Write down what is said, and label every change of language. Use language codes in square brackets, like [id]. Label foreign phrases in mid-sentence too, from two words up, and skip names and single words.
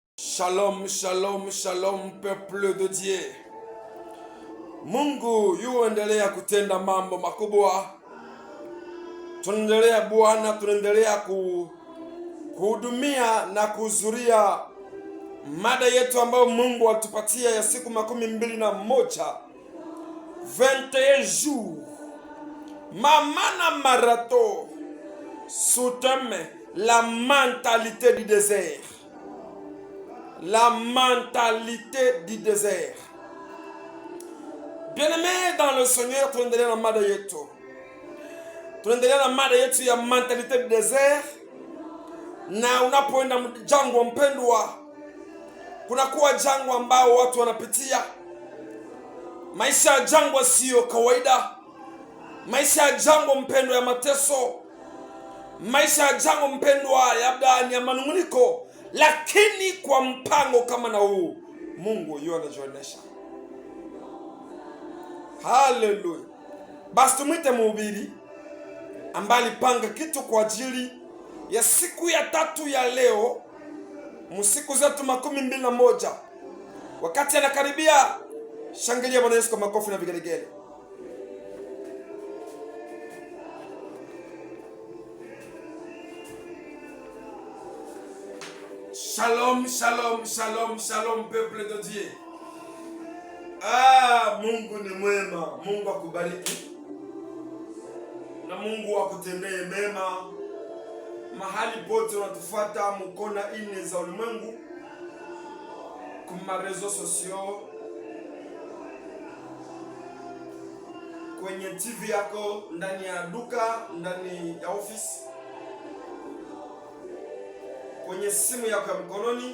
[fr] Shalom, shalom, shalom, peuple de Dieu. [sw] Mungu yuendelea kutenda mambo makubwa. Tunaendelea Bwana, tunaendelea kuhudumia na kuhudhuria mada yetu ambayo Mungu atupatia ya siku 21, [fr] 21 jours. Mamana marathon sous thème la mentalité du désert. La mentalité du désert. Bien-aimés dans le Seigneur, [sw] tunaendelea na mada yetu. Tunaendelea na mada yetu ya [fr] mentalité du désert. [sw] Na unapoenda jangwa mpendwa, kunakuwa jangwa ambao watu wanapitia. Maisha ya jangwa sio kawaida. Maisha ya jangwa mpendwa ya mateso. Maisha ya jangwa mpendwa labda ni ya manunguniko. Lakini kwa mpango kama na huu, Mungu yu anajionyesha. Haleluya. Basi tumwite mhubiri ambaye alipanga kitu kwa ajili ya siku ya 3 ya leo, msiku zetu 21. Wakati anakaribia, shangilia Bwana Yesu kwa makofi na vigelegele. [fr] Shalom, shalom, shalom, shalom, peuple de Dieu. [sw] Mungu ni mwema. Mungu akubariki na Mungu akutendee mema mahali pote unatufuata mkona ine za ulimwengu, kuma [fr] rezo sosio, [sw] kwenye TV yako, ndani ya duka, ndani ya ofisi, kwenye simu yako ya mkononi.